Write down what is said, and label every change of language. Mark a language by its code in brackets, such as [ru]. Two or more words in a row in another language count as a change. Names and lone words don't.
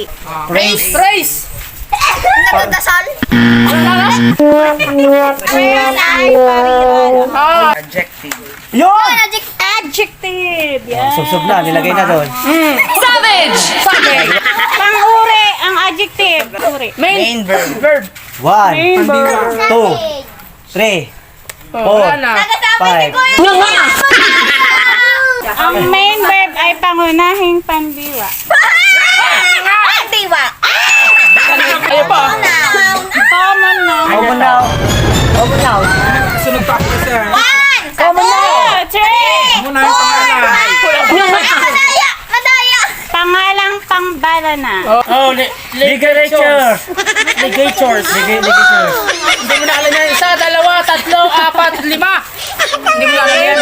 [en] Phrase. [tl] Nagdadasal. Ayan ay pariran. Yun! [en] Adjective. Yan. [tl] Subsub na, nilagay na doon. [en] Savage! [tl] Pang-uri. Ang adjective. Uri. [en] Main verb. 1, Main verb. 2, 3, [tl] Wala na. 5. Ang [en] main verb [tl] ay pangunahing pandiwa. Diwa. Ayaw pa. [en] Common noun. Common now. Common now. [tl] Sunod pa ako sir. [en] Common now. 2, 3. [tl] Muna yung pangalan. Madaya. Madaya. Pangalang pangbala na. Oh, [en] Ligature. [tl] ligatures. Hindi mo na alam yan. 1, 2, 3, 4, 5. Hindi mo na alam yan.